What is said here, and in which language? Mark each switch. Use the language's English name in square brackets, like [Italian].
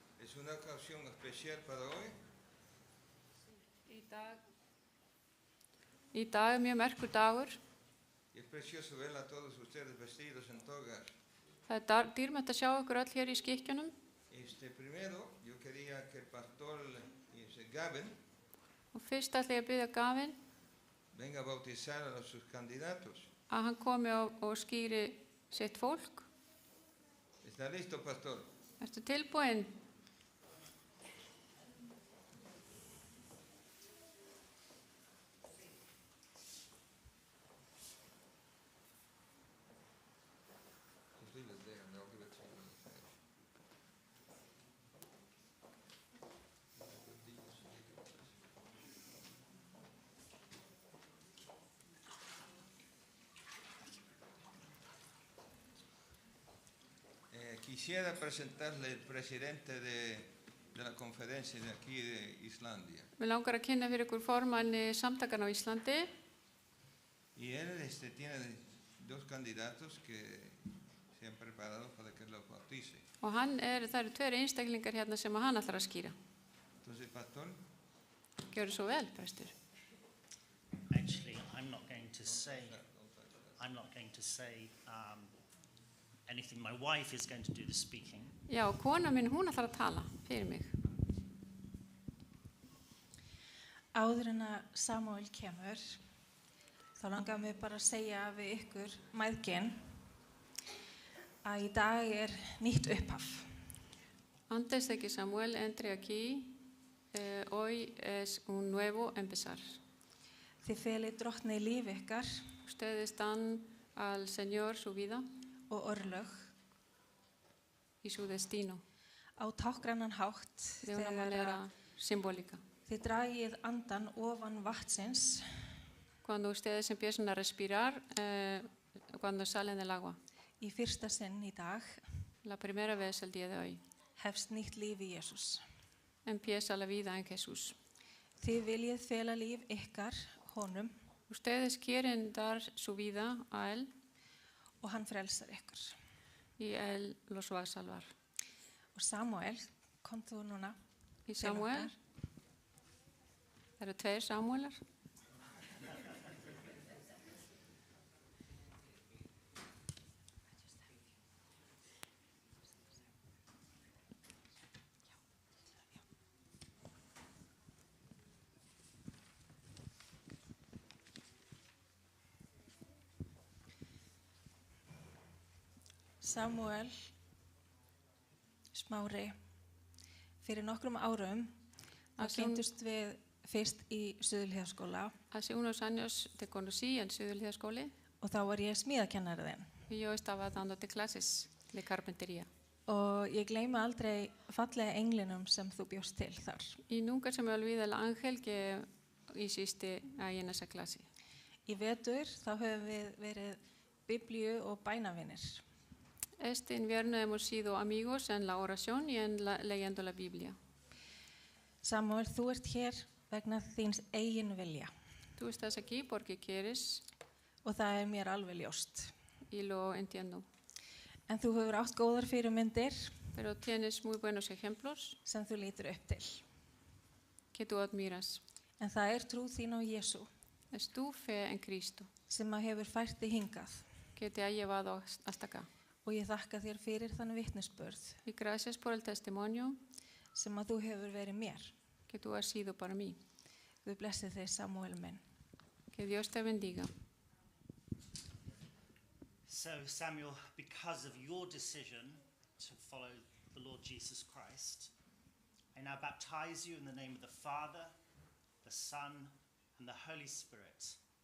[Spanish] ¿Es una ocasión especial para hoy? [Icelandic] Í dag mjög merkur dagur. [Spanish] Y es precioso ver a todos ustedes vestidos en togas. [Icelandic] Það dýrmætt að sjá ykkur öll hér í skikkjunum. [Spanish] Primero, yo quería que el pastor Gavin [Icelandic] Og fyrst ætla ég að biðja Gavin [Spanish] venga a bautizar a sus candidatos. [Icelandic] að hann komi og skýri sitt fólk. [Spanish] ¿Está listo, pastor? [Icelandic] Ertu tilbúinn? [Spanish] Quisiera presentarle el presidente de la conferencia de aquí de Islandia. [Icelandic] Mér langar að kynna fyrir ykkur formanni samtakanna á Íslandi. [Spanish] Y él tiene dos candidatos que se han preparado para que los bautice. [Icelandic] Og það eru tveir einstaklingar hérna sem hann ætlar að skýra. [Spanish] Entonces, pastor, [Icelandic] Gjörðu svo vel, prestur. [English] Actually, I'm not going to say anything. My wife is going to do the speaking. [Icelandic] Já, kona mín, hún ætlar að tala fyrir mig. Áður en að Samuel kemur, þá langar mig bara að segja við ykkur mæðgin að í dag er nýtt upphaf. [Spanish] Antes de que Samuel entre aquí, hoy es un nuevo empezar. [Icelandic] Þið felið drottni í líf ykkar [Spanish] Ustedes dan al Señor su vida [Icelandic] og örlög [Spanish] y su destino [Icelandic] á tákgrannan hátt [Spanish] de una [Icelandic] þegar [Spanish] manera simbólica. [Icelandic] þið dragið andan ofan vatnsins [Spanish] Cuando ustedes empiezan a respirar, cuando salen del agua. [Icelandic] í fyrsta sinn í dag [Spanish] La primera vez el día de hoy. [Icelandic] hefst nýtt líf í Jesús. [Spanish] Empieza la vida en Jesús. [Icelandic] Þið viljið fela líf ykkar honum [Spanish] Ustedes quieren dar su vida a Él [Icelandic] og hann frelsar ykkur. [Spanish] y Él los va a salvar. [Icelandic] Og Samuel, kom þú núna [Spanish] Y [Icelandic] til Samuel, okkar. það eru tveir Samuelar. Samuel Smári, fyrir nokkrum árum þá [Spanish] Hace un- [Icelandic] kynntust við fyrst í Suðurhlíðaskóla [Spanish] Hace unos años te conocí en Suðurhlíðaskóli [Icelandic] og þá var ég smíðakennari þinn. [Spanish] y yo estaba dándote clases de carpintería. [Icelandic] Og ég gleymi aldrei fallega englinum sem þú bjóst til þar. [Spanish] Y nunca se me olvida el ángel que hiciste ahí en esa clase. [Icelandic] Í vetur þá höfum við verið biblíu og bænavinir. [Spanish] Este invierno hemos sido amigos en la oración y leyendo la Biblia. [Icelandic] Samuel, þú ert hér vegna þíns eigin vilja [Spanish] Tú estás aquí porque quieres [Icelandic] og það er mér alveg ljóst. [Spanish] y lo entiendo. [Icelandic] En þú hefur átt góðar fyrirmyndir [Spanish] Pero tienes muy buenos ejemplos [Icelandic] sem þú lítur upp til. [Spanish] que tú admiras. [Icelandic] En það er trú þín á Jesú [Spanish] Es tu fe en Cristo [Icelandic] sem að hefur fært þig hingað. [Spanish] que te ha llevado hasta acá. [Icelandic] Og ég þakka þér fyrir þann vitnisburð [Spanish] Y gracias por el testimonio [Icelandic] sem að þú hefur verið mér. [Spanish] que tú has sido para mí. [Icelandic] Guð blessi þig, Samuel minn. [Spanish] Que Dios te bendiga. [English] So, Samuel, because of your decision to follow the Lord Jesus Christ, I now baptize you in the name of the Father, the Son, and the Holy Spirit.